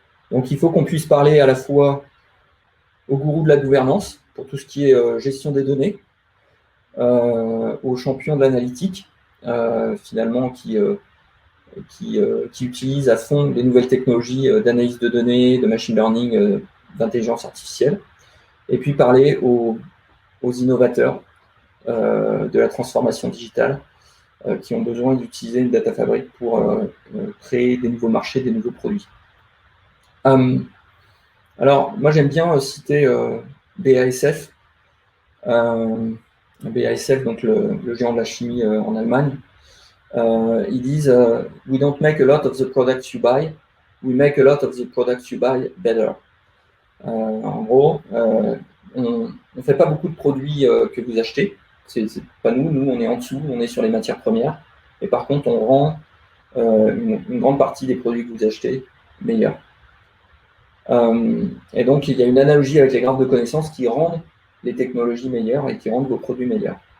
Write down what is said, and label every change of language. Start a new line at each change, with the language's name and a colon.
French: Donc, il faut qu'on puisse parler à la fois au gourou de la gouvernance, pour tout ce qui est gestion des données, aux champions de l'analytique, finalement, qui utilisent à fond les nouvelles technologies d'analyse de données, de machine learning, d'intelligence artificielle, et puis parler aux innovateurs de la transformation digitale qui ont besoin d'utiliser une data fabric pour créer des nouveaux marchés, des nouveaux produits. Alors, moi, j'aime bien citer BASF. BASF, donc le géant de la chimie en Allemagne. Ils disent
English: we don't make a lot of the products you buy, we make a lot of the products you buy better.
French: En gros, on ne fait pas beaucoup de produits que vous achetez. C'est pas nous, on est en dessous, on est sur les matières premières. Et par contre, on rend une grande partie des produits que vous achetez meilleurs. Et donc, il y a une analogie avec les graphes de connaissances qui rendent les technologies meilleures et qui rendent vos produits meilleurs.